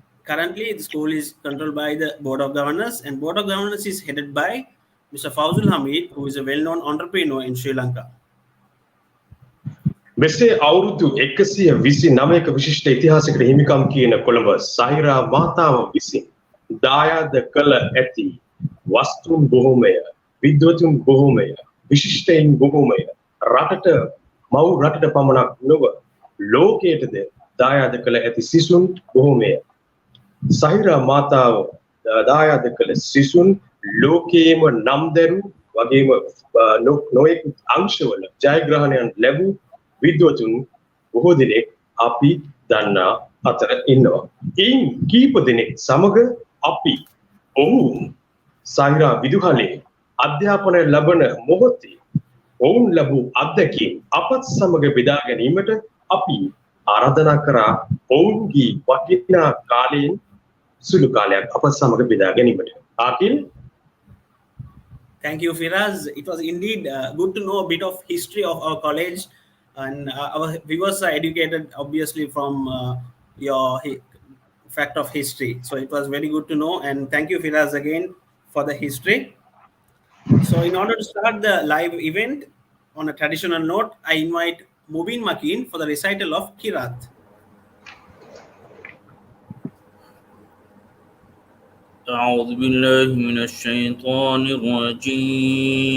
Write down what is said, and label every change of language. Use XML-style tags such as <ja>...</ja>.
<en>Currently, the school is controlled by the Board of Governors, and Board of Governors is headed by Mr. Fawzul Hamid, who is a well-known entrepreneur in Sri Lanka.</en> <si>මෙසේ අවුරුදු 129ක විශිෂ්ට ඉතිහාසයකට හිමිකම් කියන කොළඹ සහිරා මාතාව විසින් දායාද කළ ඇති වස්තුන් බොහෝමය, විද්වතුන් බොහෝමය, විශිෂ්ටයින් බොහෝමය රටට මව් රටට පමණක් නොව ලෝකයටද දායාද කළ ඇති සිසුන් බොහෝමය. සහිරා මාතාව දායාද කළ සිසුන් ලෝකයේම නම්දරු වගේම නොයෙකුත් අංශවල ජයග්‍රහණයන් ලැබූ විද්වතුන් බොහෝ දෙනෙක් අපි දන්නා අතර ඉන්නවා. ඉන් කීප දෙනෙක් සමග අපි ඔවුන් සහිරා විදුහලේ අධ්‍යාපනය ලබන මොහොතේ ඔවුන් ලැබූ අත්දැකීම් අපත් සමග බෙදා ගැනීමට අපි ආරාධනා කරා ඔවුන්ගේ වටිනා කාලයෙන් සුළු කාලයක් අපත් සමග බෙදා ගැනීමට. ආකිල්.</si> <en>Thank you, Firaz. It was indeed good to know a bit of history of our college. And our viewers are educated obviously from your fact of history, so it was very good to know, and thank you Firaz again for the history. So in order to start the live event on a traditional note, I invite Mubin Makin for the recital of Kirat.</en> <ar>أعوذ بالله من الشيطان الرجيم.</ar>